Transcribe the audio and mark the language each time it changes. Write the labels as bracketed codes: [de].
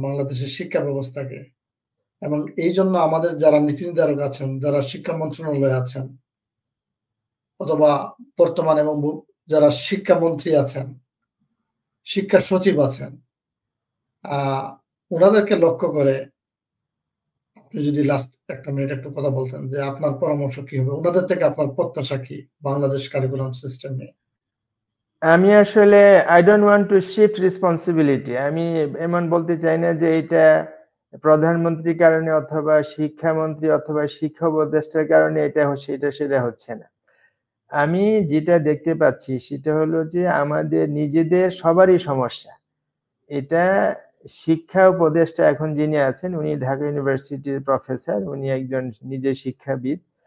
[bn] বাংলাদেশের শিক্ষা ব্যবস্থাকে? এবং এই জন্য আমাদের যারা নীতি নির্ধারক আছেন, যারা শিক্ষা মন্ত্রণালয়ে আছেন অথবা বর্তমান এবং যারা শিক্ষামন্ত্রী আছেন, শিক্ষা সচিব আছেন, ওনাদেরকে লক্ষ্য করে আপনি যদি লাস্ট 1 মিনিট একটু কথা বলতেন যে আপনার পরামর্শ কি হবে? ওনাদের থেকে আপনার প্রত্যাশা কি বাংলাদেশ কারিকুলাম সিস্টেম নিয়ে? আমি আসলে [en] I don't want to shift responsibility. [bn] আমি এমন বলতে চাই না যে এটা প্রধানমন্ত্রীর কারণে অথবা শিক্ষামন্ত্রী অথবা শিক্ষা উপদেষ্টার কারণে এটা সেটা হচ্ছে না। আমি যেটা দেখতে পাচ্ছি সেটা হলো যে আমাদের নিজেদের সবারই সমস্যা। এটা শিক্ষা উপদেষ্টা এখন যিনি আছেন উনি ঢাকা ইউনিভার্সিটির প্রফেসর, উনি একজন নিজে শিক্ষাবিদ।